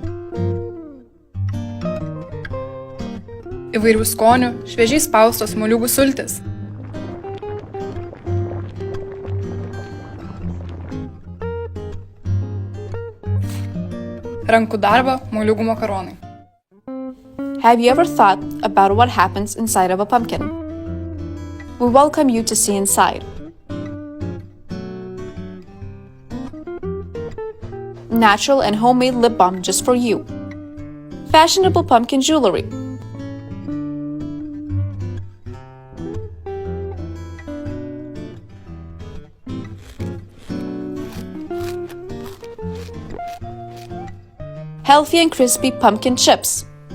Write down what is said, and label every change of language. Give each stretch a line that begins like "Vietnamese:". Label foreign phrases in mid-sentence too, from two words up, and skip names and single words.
Lithuanian: Įvairių skonių, šviežiai spaustos moliūgų sultis. Rankų darbo moliūgų makaronai.
English: Have you ever thought about what happens inside of a pumpkin? We welcome you to see inside. Natural and homemade lip balm just for you. Fashionable pumpkin jewelry. Healthy and crispy pumpkin chips.